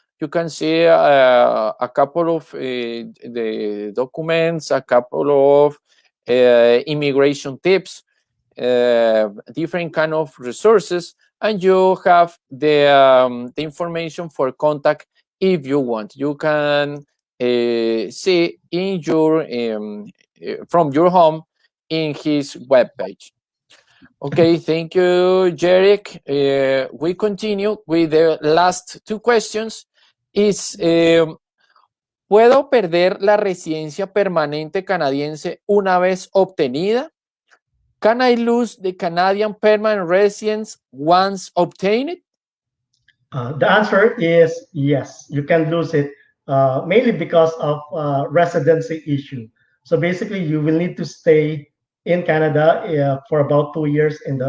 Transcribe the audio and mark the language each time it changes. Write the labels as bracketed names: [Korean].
[English] You can see a couple of the documents, a couple of immigration tips, different kind of resources, and you have the information for contact if you want. You can see in your from your home in his webpage. Okay, thank you, Jeric. We continue with the last two questions. Is [Spanish] ¿puedo perder la residencia permanente canadiense una vez obtenida? [English] Can I lose the Canadian permanent residence once obtained? The answer is yes, you can lose it, mainly because of residency issue. So basically, you will need to stay in Canada for about 2 years.